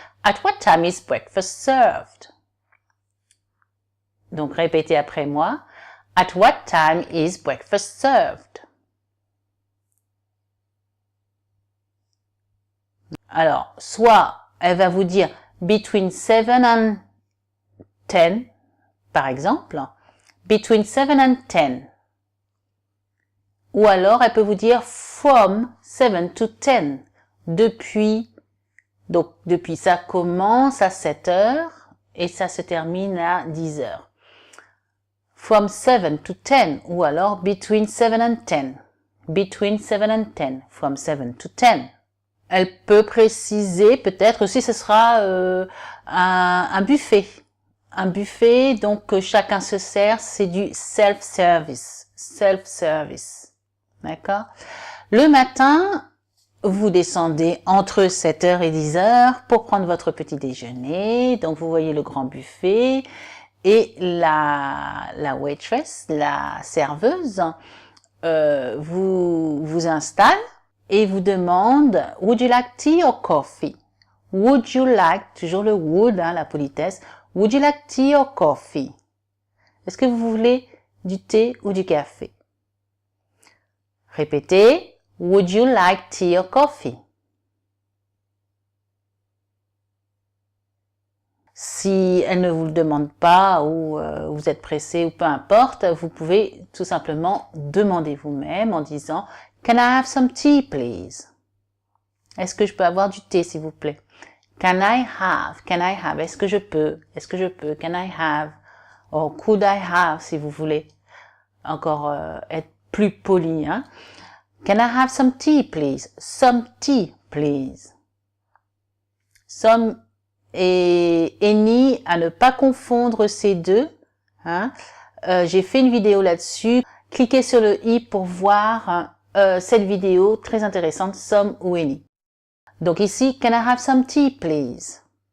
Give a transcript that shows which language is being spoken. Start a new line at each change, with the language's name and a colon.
English: At what time is breakfast served?
French: Donc répétez après moi.
English: At what time is breakfast served?
French: Alors, soit elle va vous dire
English: between 7 and 10,
French: par exemple, between 7 and 10. Ou alors, elle peut vous dire
English: from 7 to 10,
French: depuis ça commence à 7 heures et ça se termine à 10 heures.
English: From 7 to 10,
French: ou alors
English: between 7 and 10, between 7 and 10, from 7 to 10.
French: Elle peut préciser peut-être aussi ce sera un buffet. Un buffet, donc chacun se sert, c'est du self-service. Self-service. D'accord? Le matin, vous descendez entre 7h et 10h pour prendre votre petit déjeuner. Donc vous voyez le grand buffet et la waitress, la serveuse, vous installe et vous demande «
English: Would you like tea or coffee? » Would you like,
French: toujours le would, la politesse.
English: Would you like tea or coffee?
French: Est-ce que vous voulez du thé ou du café? Répétez.
English: Would you like tea or coffee?
French: Si elle ne vous le demande pas ou vous êtes pressé ou peu importe, vous pouvez tout simplement demander vous-même en disant «
English: Can I have some tea, please?
French: » Est-ce que je peux avoir du thé, s'il vous plaît?
English: Can I have?
French: Est-ce que je peux?
English: Can I have? Or could I have,
French: si vous voulez encore être plus poli, hein?
English: Can I have some tea, please? Some tea, please.
French: Some et any, à ne pas confondre ces deux. Hein? J'ai fait une vidéo là-dessus. Cliquez sur le i pour voir cette vidéo très intéressante, some ou any. Donc ici,
English: can I have some tea, please?